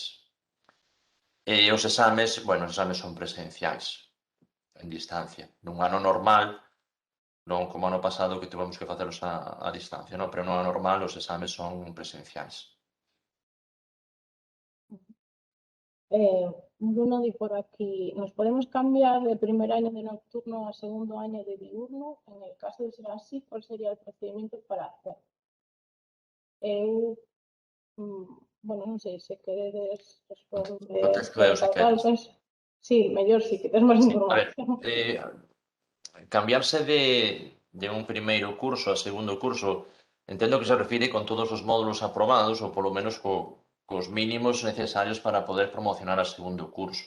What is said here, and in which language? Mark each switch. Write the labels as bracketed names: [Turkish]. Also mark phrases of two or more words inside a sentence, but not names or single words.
[Galician] E os exames, bueno, os exames son presenciais, en distancia. Nun ano normal, non como ano pasado que tivemos que facelos a distancia, non? Pero nun ano normal os exames son presenciais. [Spanish] Bruno di por aquí, ¿nos podemos cambiar de primer año de nocturno a segundo año de diurno? En el caso de ser así, ¿cuál sería el procedimiento para hacer? [Galician] Bueno, non sei se queredes responder Contesto eu, se queres. Sí, mellor si que tes máis Sí, a ver, información. cambiarse de un primeiro curso a segundo curso, entendo que se refire con todos os módulos aprobados, ou polo menos cos mínimos necesarios para poder promocionar a segundo curso.